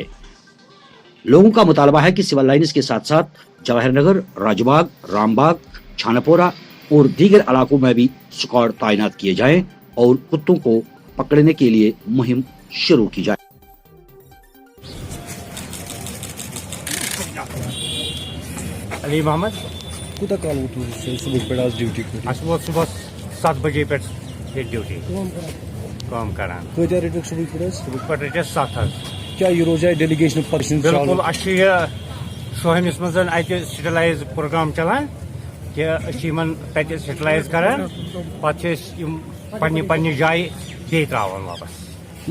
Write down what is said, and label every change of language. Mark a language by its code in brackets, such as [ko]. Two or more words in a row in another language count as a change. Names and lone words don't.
[ur] لوگوں کا مطالبہ ہے کہ سول لائنز کے ساتھ ساتھ جواہر نگر، راج باغ، رام باغ، چھانا پورہ اور دیگر علاقوں میں بھی اسکواڈ تعینات کیے جائیں اور کتوں کو پکڑنے کے لیے مہم شروع کی جائے۔ علی محمد [ks] کوتاہ کال ووتوٕ صبح پٮ۪ٹھ آز ڈیوٹی پٮ۪ٹھ؟ اَسہِ ووت صُبحس 7 بجے پٮ۪ٹھ ییٚتہِ ڈیوٹی کٲم کران۔ کۭتیاہ رٔٹِکھ صبحٕکۍ پٮ۪ٹھ حظ؟ صُبحٕکۍ پٮ۪ٹھ رٔٹۍ اَسہِ 7 حظ۔ کیٛاہ یہِ روزِ ڈیلیگیشن پٔرسن؟ بالکل اَسہِ چھُ یہِ شوہنِس منٛز اَتہِ [en] sterilize program [ks] چلان کہِ أسۍ چھِ یِمن تَتہِ سٹلایز کران، پتہٕ چھِ أسۍ یِم پننہِ پننہِ جایہِ بیٚیہِ ترٛاوان واپس۔